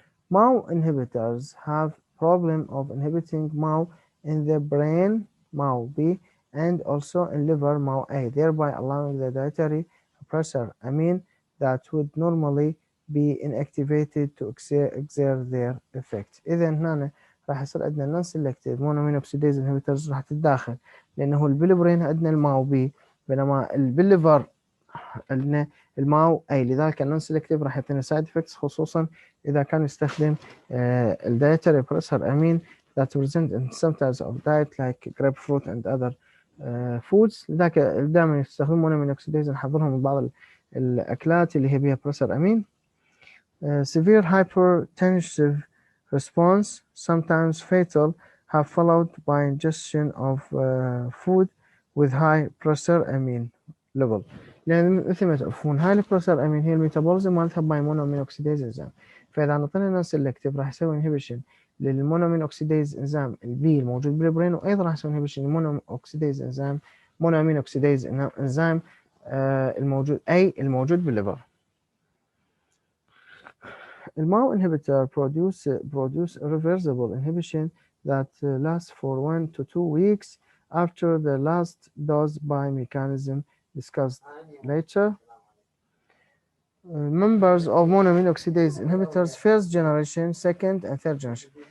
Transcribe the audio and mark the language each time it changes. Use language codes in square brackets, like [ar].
[en] MAO inhibitors have problem of inhibiting MAO in the brain, MAO-B, and also in liver, MAO-A, thereby allowing the dietary pressure amine that would normally be inactivated to exert their effect. [ar] إذا هنا راح يصير عندنا non-selective monoamine oxidase inhibitors راح تتداخل، لأنه بالبرين عندنا الماو-B، بينما بالليفر عندنا الماو اي، لذلك النون سيلكتيف راح يعطينا سايد افكتس، خصوصا اذا كان يستخدم الدايتري بريسر امين [en] that present in some types of diet like grapefruit and other foods. [ar] لذلك دائما يستخدمون من اوكسيديز، نحضرهم من بعض الاكلات اللي هي بها بريسر امين. [en] Severe hypertensive response, sometimes fatal, have followed by ingestion of food with high pressure amine level. [ar] يعني مثل ما تعرفون هاي البروسر امين هي الميتابوليزم مالتها باي مونوامين اوكسيديز انزيم، فاذا نعطينا نون سيلكتيف راح يسوي انهبيشن للمونوامين اوكسيديز انزيم البي الموجود بالبرين، وايضا راح يسوي انهبيشن للمونو اوكسيديز انزيم مونوامين اوكسيديز انزيم الموجود الموجود بالليفر. [en] الماو inhibitor produce reversible inhibition that lasts for 1 to 2 weeks after the last dose by mechanism discussed later. Members of monoamine oxidase inhibitors, first generation, second, and third generation.